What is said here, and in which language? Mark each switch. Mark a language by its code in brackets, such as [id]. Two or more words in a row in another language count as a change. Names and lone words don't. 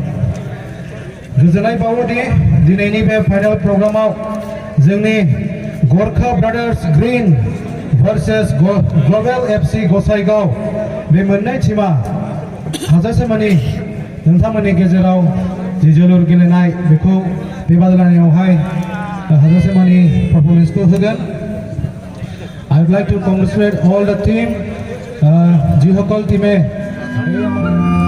[brx] गोजोननाय बावोदि दिनैनि बे फाइनाल प्रग्रामाव जोंनि गरखा ब्रादार्स ग्रीन भार्सेस ग्लबेल एफसी गसाइगाव बे मोननै टीमा हाजासे मानि नोंथांमोननि गेजेराव जि जोलुर गेलेनाय बेखौ बे बादायलायनायावहाय हाजासे मानि पारफरमेन्सखौ होगोन [en] I would like to congratulate all the team, Jihokol team.